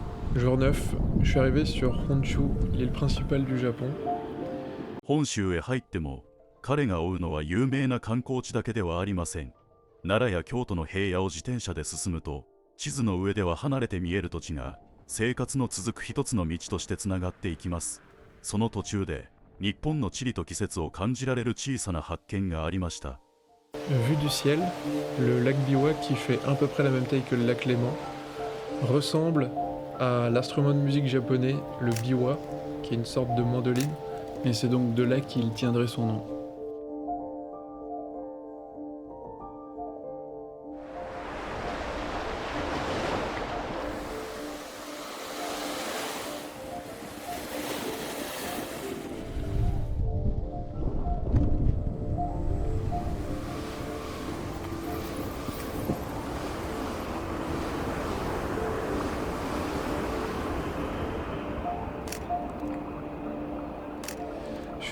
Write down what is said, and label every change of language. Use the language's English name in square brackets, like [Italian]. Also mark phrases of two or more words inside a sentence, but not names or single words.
[French] Jour 9, je suis arrivé sur Honshu, l'île principale du Japon. [Japanese] 本州へ入っても彼が追うのは有名な観光地だけではありません。奈良や京都の平野を自転車で進むと、地図の上では離れて見える土地が生活の続く一つの道としてつながっていきます。その途中で日本の地理と季節を感じられる小さな発見がありました。 [French] Vue du ciel, le lac Biwa, qui fait à peu près la même taille que le lac Léman, ressemble à l'instrument de musique japonais, le biwa, qui est une sorte de mandoline, et c'est donc de là qu'il tiendrait son nom. Je suis